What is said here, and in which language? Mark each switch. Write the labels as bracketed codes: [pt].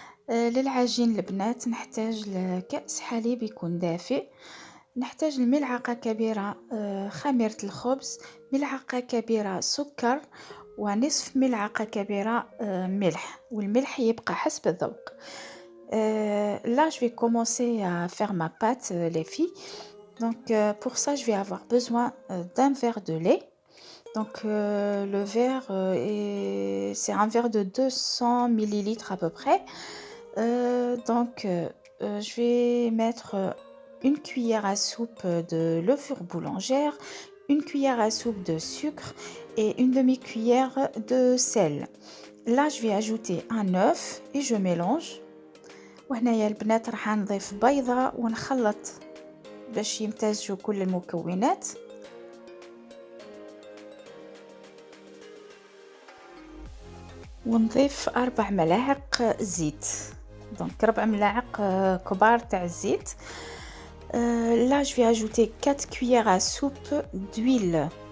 [ar] للعجين البنات نحتاج لكأس حليب يكون دافئ، نحتاج الملعقة كبيرة خميرة الخبز، ملعقة كبيرة سكر، ونصف ملعقة كبيرة ملح، والملح يبقى حسب الذوق. [fr] Là je vais commencer à faire ma pâte les filles. Donc pour ça je vais avoir besoin d'un verre de lait. Donc le verre c'est un verre de 200 millilitres à peu près. Je vais mettre une cuillère à soupe de levure boulangère, une cuillère à soupe de sucre et une demi-cuillère de sel. Là je vais ajouter un œuf et je mélange. [ar] وهنايا البنات راح نضيف بيضة ونخلط باش يمتزجوا كل المكونات. ونضيف 4 ملاعق زيت، دونك 4 ملاعق كبار تاع الزيت. [fr] Là je vais ajouter 4 cuillères à soupe d'huile.